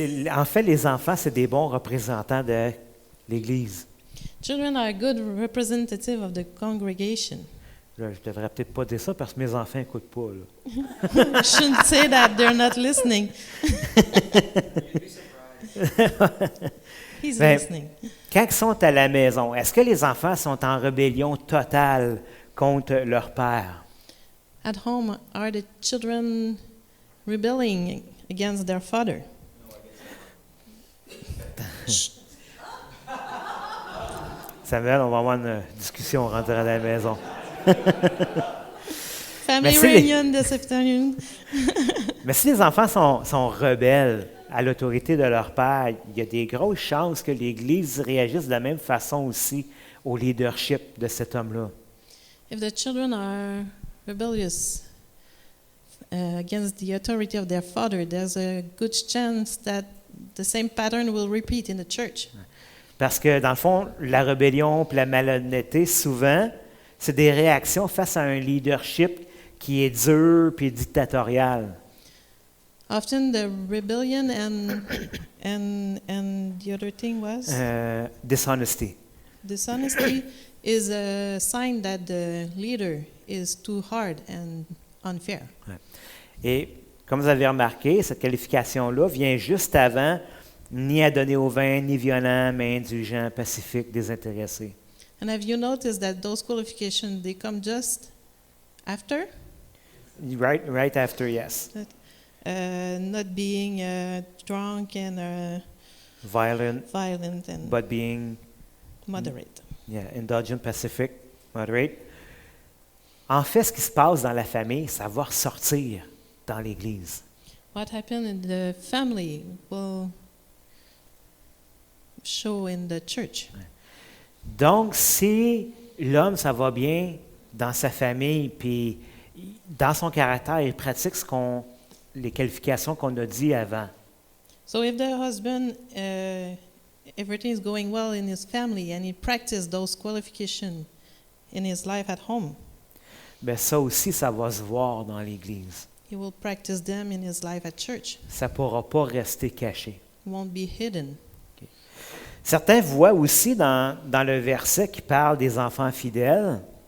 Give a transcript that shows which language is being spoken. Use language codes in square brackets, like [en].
[fr] En fait, les enfants, c'est des bons représentants de l'Église. [en] Children are a good representative of the congregation. [fr] Là, je devrais peut-être pas dire ça parce que mes enfants n'écoutent pas. Là. [en] I shouldn't say that, they're not listening. He's [fr] Ben, [en] listening. [fr] Quand ils sont à la maison, est-ce que les enfants sont en rébellion totale contre leur père? [en] At home, are the children rebelling against their father? [fr] Samuel, on va avoir une discussion rentrée à la maison. [en] Family [fr] si les- [en] reunion this afternoon. [fr] Mais si les enfants sont rebelles à l'autorité de leur père, il y a des grosses chances que l'Église réagisse de la même façon aussi au leadership de cet homme-là. [en] If the children are rebellious against the authority of their father, there's a good chance that the same pattern will repeat in the church. [fr] Parce que, dans le fond, la rébellion et la malhonnêteté, souvent, c'est des réactions face à un leadership qui est dur et dictatorial. [en] Often the rebellion and the other thing was Dishonesty. dishonesty is a sign that the leader is too hard and unfair. [fr] Et comme vous avez remarqué, cette qualification-là vient juste avant ni à donner au vin, ni violent, mais indulgent, pacifique, désintéressé. [en] And have you noticed that those qualifications they come just after? Right after, yes. Not being drunk and Violent, violent and but being moderate. indulgent, pacific, moderate. [fr] En fait, ce qui se passe dans la famille, ça va ressortir dans l'Église. [en] What happened in the family will show in the church. [fr] Donc, si l'homme, ça va bien dans sa famille, puis dans son caractère, il pratique les qualifications qu'on a dit avant. [en] So if the husband, everything is going well in his family and he practices those qualifications in his life at home, [fr] Bien, ça aussi, ça va se voir dans l'Église. [en] he will practice them in his life at church. [fr] Ça ne pourra pas rester caché. [en] It won't be hidden. [fr] Certains voient aussi dans le verset qui parle des enfants fidèles.